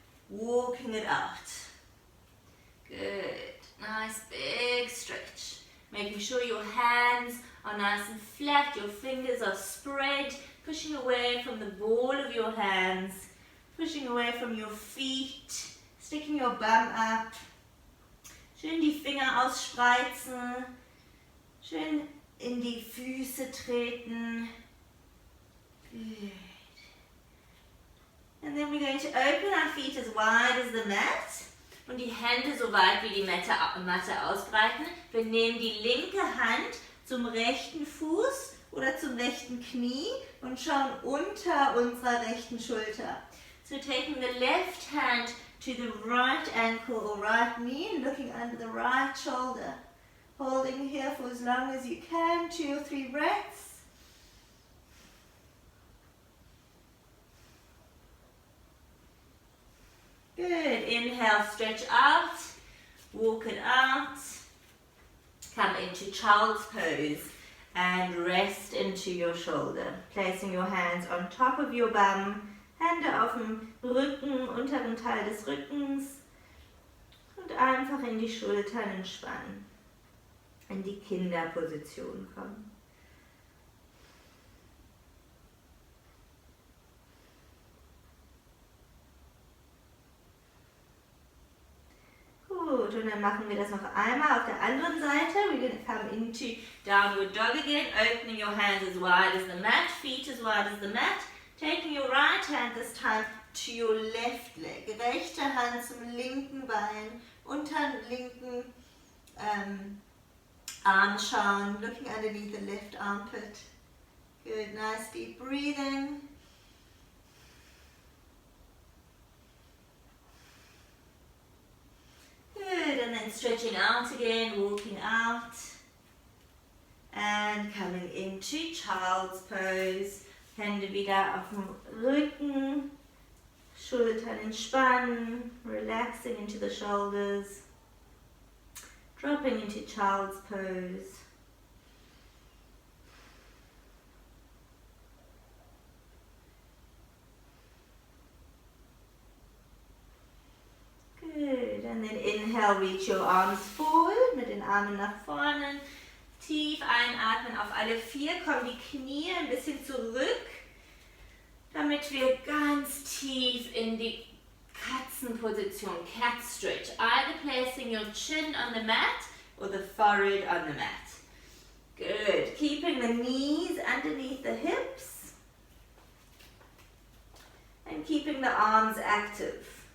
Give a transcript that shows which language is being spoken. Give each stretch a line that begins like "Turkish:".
English: Walking it out. Good. Nice big stretch. Making sure your hands are nice and flat, your fingers are spread, pushing away from the ball of your hands, pushing away from your feet, sticking your bum up.
German: Schön die Finger ausspreizen, schön in die Füße treten. Good.
English: And then we're going to open our feet as wide as the mat
German: und die Hände so weit wie die Matte ausbreiten. Wir nehmen die linke Hand zum rechten Fuß oder zum rechten Knie und schauen unter unserer rechten Schulter.
English: So taking the left hand to the right ankle or right knee and looking under the right shoulder. Holding here for as long as you can, 2 or 3 breaths. Good. Inhale, stretch out, walk it out. Come into child's pose. And rest into your shoulder. Placing your hands on top of your bum.
German: Hände auf dem Rücken, unteren Teil des Rückens. Und einfach in die Schultern entspannen. In die Kinderposition kommen. Gut, und dann machen wir das noch einmal auf der anderen Seite.
English: We're going to come into downward dog again. Opening your hands as wide as the mat, feet as wide as the mat. Taking your right hand this time to your left leg.
German: Rechte Hand zum linken Bein, unter linken Arm schauen.
English: Looking underneath the left armpit. Good, nice deep breathing. Good, and then stretching out again, walking out. And coming into child's pose.
German: Hände wieder auf dem Rücken. Schultern entspannen.
English: Relaxing into the shoulders. Dropping into child's pose. Good, and then inhale, reach your arms forward,
German: mit den Armen nach vorne. Tief einatmen auf alle vier, kommen die Knie ein bisschen zurück, damit wir ganz tief in die Katzenposition,
English: cat stretch. Either placing your chin on the mat or the forehead on the mat. Good, keeping the knees underneath the hips and keeping the arms active.